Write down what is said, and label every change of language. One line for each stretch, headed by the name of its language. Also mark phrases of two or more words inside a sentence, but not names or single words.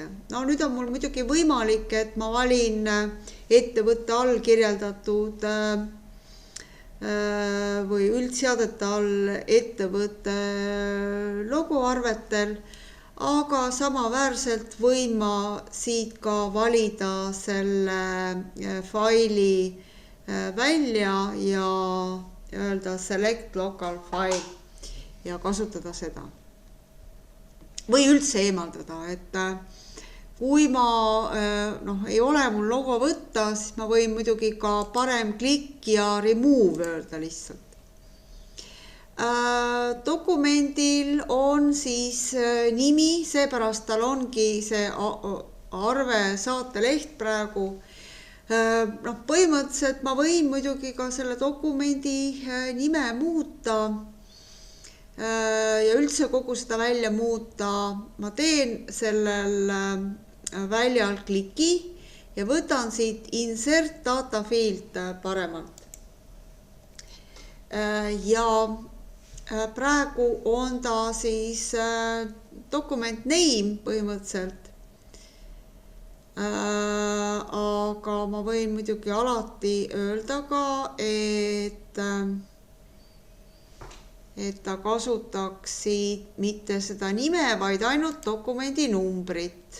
Estonian: Nüüd on mul muidugi võimalik, et ma valin ettevõtte all kirjeldatud või üldseadete all ettevõtte logoarvetel, aga samaväärselt võin ma siit ka valida selle faili välja ja öelda
English: select local file
Estonian: ja kasutada seda. Või üldse eemaldada, et kui ma ei ole mul logo võtta, siis ma võin muidugi ka parem klikk ja remove öelda lihtsalt. Dokumendil on siis nimi, seepärast tal ongi see arve saateleht praegu. Põhimõtteliselt ma võin muidugi ka selle dokumendi nime muuta ja üldse kogu seda välja muuta. Ma teen sellel väljal kliki ja võtan siit
English: insert data field
Estonian: paremalt. Ja praegu on ta siis dokument name põhimõtteliselt. Aga ma võin muidugi alati öelda ka, et ta kasutaks siit mitte seda nime, vaid ainult dokumendi numbrit.